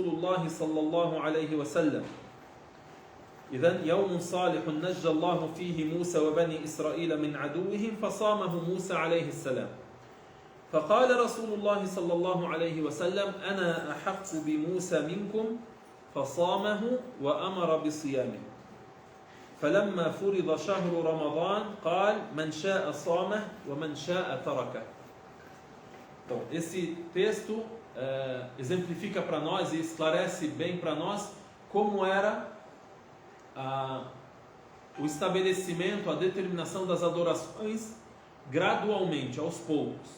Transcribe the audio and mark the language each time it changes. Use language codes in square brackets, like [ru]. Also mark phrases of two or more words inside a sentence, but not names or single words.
[ar] الله صلى الله عليه وسلم إذن يوم صالح نجى الله فيه موسى وبني إسرائيل من عدوهم فصامه موسى عليه السلام فقال رسول الله صلى الله عليه وسلم أنا أحق بموسى منكم فصامه وأمر بصيامه فلما فرض شهر رمضان قال من شاء صامه ومن شاء تركه. [pt] Então, esse texto exemplifica para nós e esclarece bem para nós como era o estabelecimento, a determinação das adorações gradualmente, aos poucos.